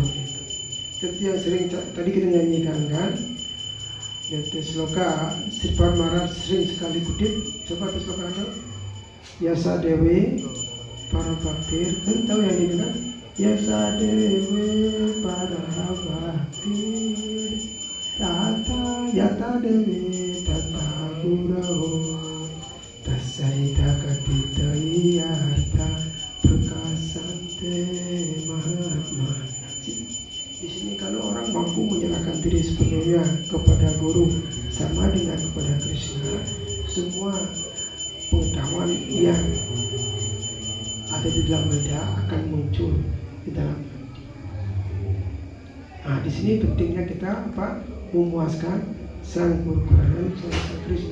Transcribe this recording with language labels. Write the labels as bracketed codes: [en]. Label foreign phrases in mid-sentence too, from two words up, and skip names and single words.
[id] Seperti yang sering tadi kita nyanyikan kan, yaitu sloka Sripad Maharaj sering sekali kutip. Coba ke sloka itu. [sa] Yasa Dewi para baktir, [id] kan tahu yang ini kan? [sa] Yasa Dewi para baktir, tata yata Dewi tata gurau, tasaita katita iyarta prakasante mahatma. [id] Di sini kalau orang mampu menyerahkan diri sepenuhnya kepada guru sama dengan kepada Krishna, semua pengetahuan yang ada di dalam benda akan muncul di dalam. Nah, di sini pentingnya kita memuaskan sang guru Kuranan, sang Krishna.